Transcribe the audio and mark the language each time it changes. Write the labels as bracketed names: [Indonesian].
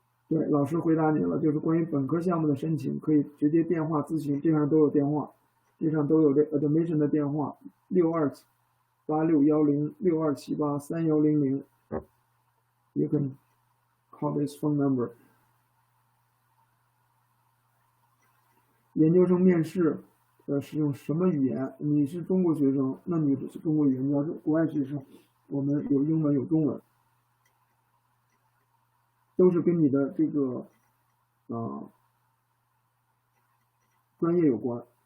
[Chinese] 对，老师回答你了，就是关于本科项目的申请，可以直接电话咨询，这上都有电话，这上都有这 admission 的电话，62861062783100。 [English] You can call this phone number. [Chinese] 研究生面试，使用什么语言？你是中国学生，那你是中国语言；你要是国外学生，我们有英文有中文，都是跟你的这个专业有关。